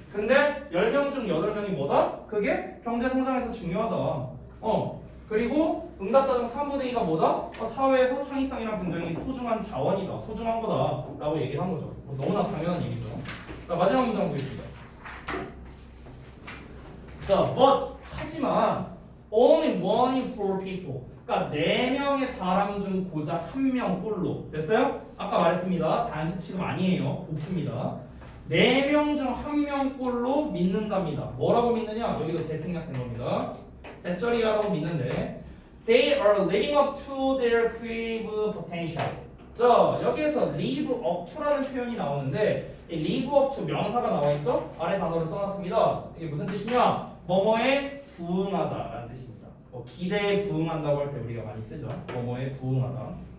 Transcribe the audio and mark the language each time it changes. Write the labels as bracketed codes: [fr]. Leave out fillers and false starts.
[ko] 근데 10명 중 8명이 뭐다? 그게 경제 성장에서 중요하다. 그리고 응답자 중 3분의 2가 뭐다? 사회에서 창의성이란 굉장히 소중한 자원이다. 소중한 거다. 라고 얘기를 한 거죠. 너무나 당연한 얘기죠. 자, 마지막 문장 보겠습니다. [en] 자, but [ko] 하지만 [en] only one in four people. [ko] 그러니까 4명의 사람 중 고작 1명 꼴로 됐어요? 아까 말했습니다. 단수 취급 아니에요. 복수입니다. 4명 중 1명 꼴로 믿는답니다. 뭐라고 믿느냐? 여기도 대생략된 겁니다. 대절이야라고 믿는데 [en] they are living up to their creative potential. [ko] 자, 여기에서 live up to라는 표현이 나오는데 이 live up to 명사가 나와 있죠? 아래 단어를 써놨습니다. 이게 무슨 뜻이냐? 뭐뭐에 부응하다라는 뜻입니다. 뭐 기대에 부응한다고 할 때 우리가 많이 쓰죠. 뭐뭐에 부응하다.